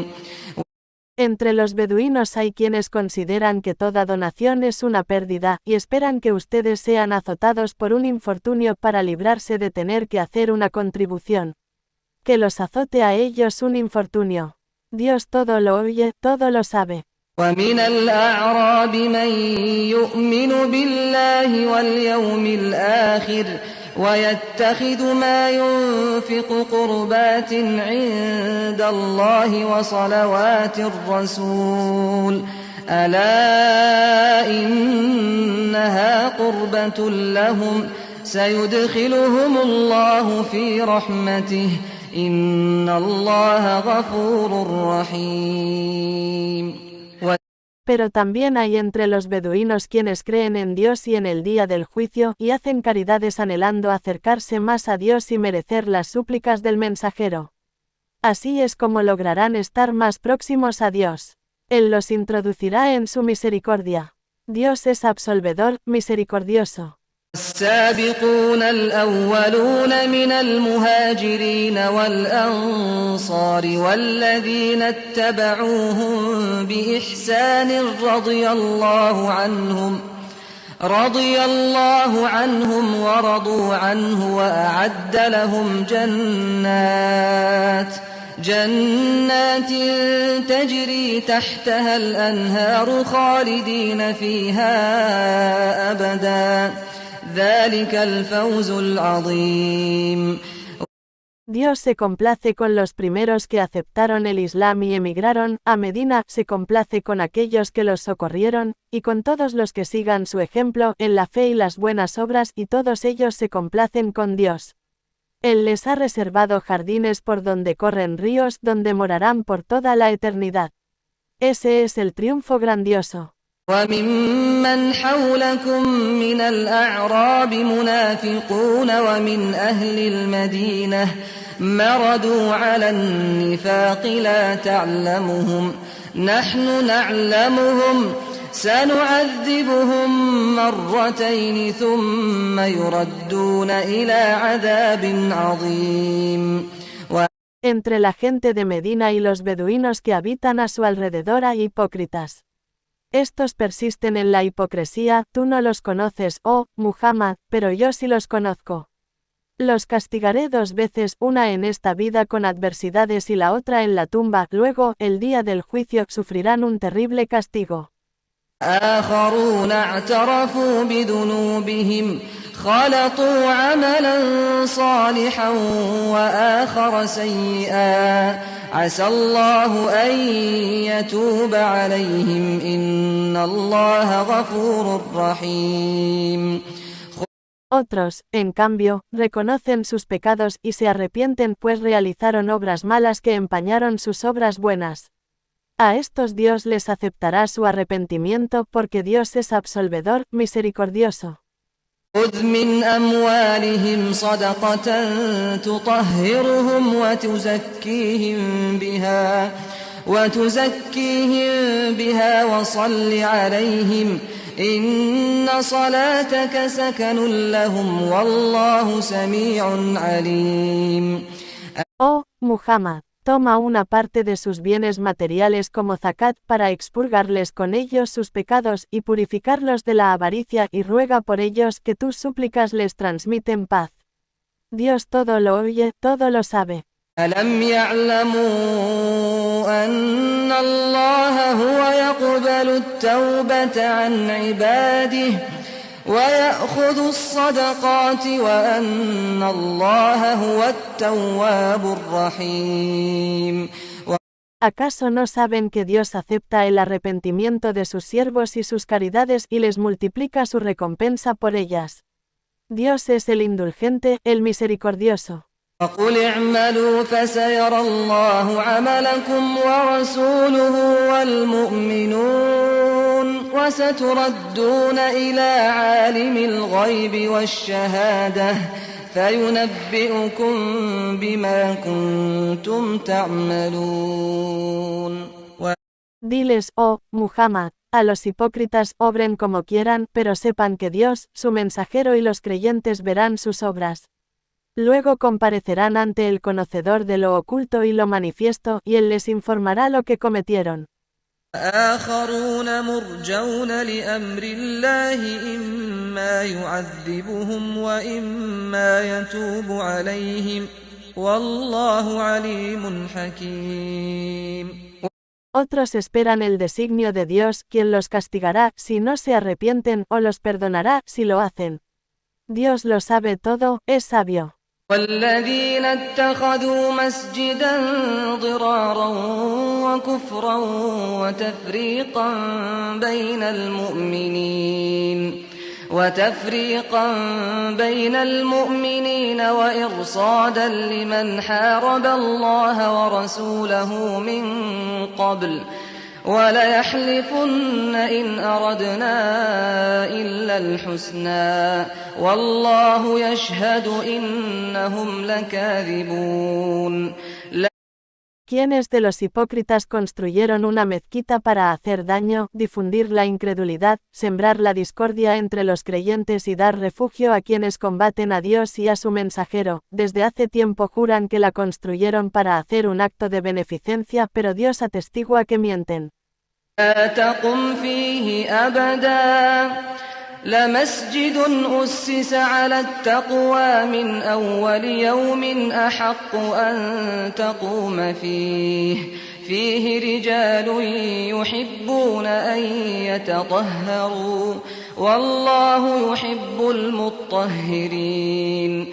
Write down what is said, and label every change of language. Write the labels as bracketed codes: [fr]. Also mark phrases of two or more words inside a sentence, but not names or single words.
[es] Entre los beduinos hay quienes consideran que toda donación es una pérdida, y esperan que ustedes sean azotados por un infortunio para librarse de tener que hacer una contribución. Que los azote a ellos un infortunio. Dios todo lo oye, todo lo sabe. [ar] ومن الأعراب من يؤمن بالله واليوم الآخر ويتخذ ما ينفق قربات عند الله وصلوات الرسول ألا إنها قربة لهم سيدخلهم الله في رحمته إن الله غفور رحيم. [es] Pero también hay entre los beduinos quienes creen en Dios y en el día del juicio, y hacen caridades anhelando acercarse más a Dios y merecer las súplicas del mensajero. Así es como lograrán estar más próximos a Dios. Él los introducirá en su misericordia. Dios es absolvedor, misericordioso. [ar] السابقون الأولون من المهاجرين والأنصار والذين اتبعوهم بإحسان رضي الله عنهم ورضوا عنه وأعد لهم جنات تجري تحتها الأنهار خالدين فيها أبدا ذلك الفوز العظيم. [es] Dios se complace con los primeros que aceptaron el Islam y emigraron a Medina, se complace con aquellos que los socorrieron, y con todos los que sigan su ejemplo en la fe y las buenas obras, y todos ellos se complacen con Dios. Él les ha reservado jardines por donde corren ríos, donde morarán por toda la eternidad. Ese es el triunfo grandioso. [ar] وممن حولكم من الأعراب منافقون ومن أهل المدينة مردوا على النفاق لا تعلمهم نحن نعلمهم سنعذبهم مرتين ثم يردون إلى عذاب عظيم. [es] Entre la gente de Medina y los beduinos que habitan a su alrededor hay hipócritas. Estos persisten en la hipocresía, tú no los conoces, oh, Muhammad, pero yo sí los conozco. Los castigaré 2 veces, una en esta vida con adversidades y la otra en la tumba, luego, el día del juicio, sufrirán un terrible castigo. [ar] آخرون اعترفوا بذنوبهم خلطوا عملا صالحا وآخر سيئا عسى الله أن يتوب عليهم إن الله غفور رحيم. [es] Otros, en cambio, reconocen sus pecados y se arrepienten pues realizaron obras malas que empañaron sus obras buenas. A estos Dios les aceptará su arrepentimiento porque Dios es absolvedor, misericordioso. [ar] خذ من أموالهم صدقة تطهرهم وتزكيهم بها وصل عليهم إن صلاتك سكن لهم والله سميع عليم. [es] Oh, Muhammad, toma una parte de sus bienes materiales como zakat para expurgarles con ellos sus pecados y purificarlos de la avaricia y ruega por ellos que tus súplicas les transmiten paz. Dios todo lo oye, todo lo sabe. [ar] ألم يعلموا أن الله هو يقبل التوبة عن عباده ويأخذ الصدقات وأن الله هو التواب الرحيم. [es] ¿Acaso no saben que Dios acepta el arrepentimiento de sus siervos y sus caridades y les multiplica su recompensa por ellas? Dios es el indulgente, el misericordioso. [ar] وقل اعملوا فسيرى الله عملكم ورسوله والمؤمنون وستردون إلى عالم الغيب والشهادة فينبئكم بما كنتم تعملون. [es] Diles, oh, Muhammad, a los hipócritas obren como quieran, pero sepan que Dios, su mensajero y los creyentes verán sus obras. Luego comparecerán ante el conocedor de lo oculto y lo manifiesto, y él les informará lo que cometieron. [ar] آخرون مرجون لأمر الله إما يعذبهم وإما يتوب عليهم والله عليم حكيم. [es] Otros esperan el designio de Dios, quien los castigará si no se arrepienten o los perdonará si lo hacen. Dios lo sabe todo, es sabio. [ar] والذين اتخذوا مسجدا ضرارا وكفرا وتفريقا بين المؤمنين وإرصادا لمن حارب الله ورسوله من قبل وليحلفن إن أردنا إلا الحسنى والله يشهد إنهم لكاذبون. [es] ¿Quiénes de los hipócritas construyeron una mezquita para hacer daño, difundir la incredulidad, sembrar la discordia entre los creyentes y dar refugio a quienes combaten a Dios y a su mensajero? Desde hace tiempo juran que la construyeron para hacer un acto de beneficencia, pero Dios atestigua que mienten. [ar] لا تقم فيه أبدا لمسجد أسس على التقوى من أول يوم أحق أن تقوم فيه رجال يحبون أن يتطهروا والله يحب المطهرين.